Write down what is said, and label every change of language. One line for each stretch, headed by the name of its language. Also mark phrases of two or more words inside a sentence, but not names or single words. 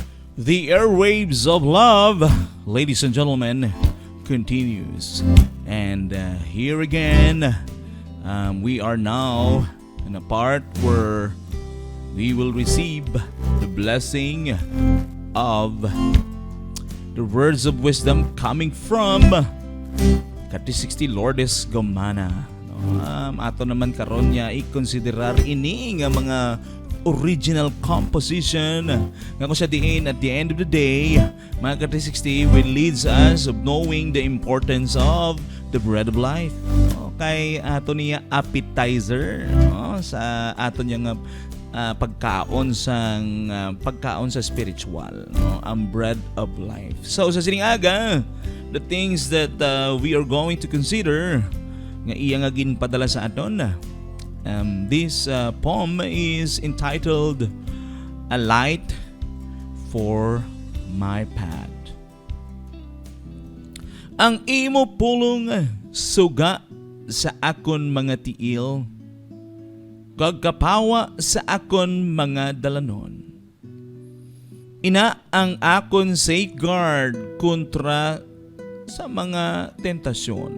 English: The airwaves of love, ladies and gentlemen, continues. And here again, we are now in a part where we will receive the blessing of the words of wisdom coming from Ka-360 Lourdes Gomana.
Hiligaynon: Ato naman karon niya i-considerar ini nga mga original composition nga kung sa diin
English: at the end of the day, mga Ka-360 will leads us of knowing the importance of the bread of life.
Hiligaynon: Kay ato niya appetizer sa ato niya nga pagkaon sa spiritual, ang
English: bread of life.
Hiligaynon: So sa siningaga,
English: the things that we are going to consider
Hiligaynon: nga iya nga ginpadala sa aton.
English: This poem is entitled A Light for My Path.
Hiligaynon: Ang imo pulong suga sa akon mga tiil, kagkapawa sa akon mga dalanon. Ina ang akon safeguard kontra sa mga tentasyon.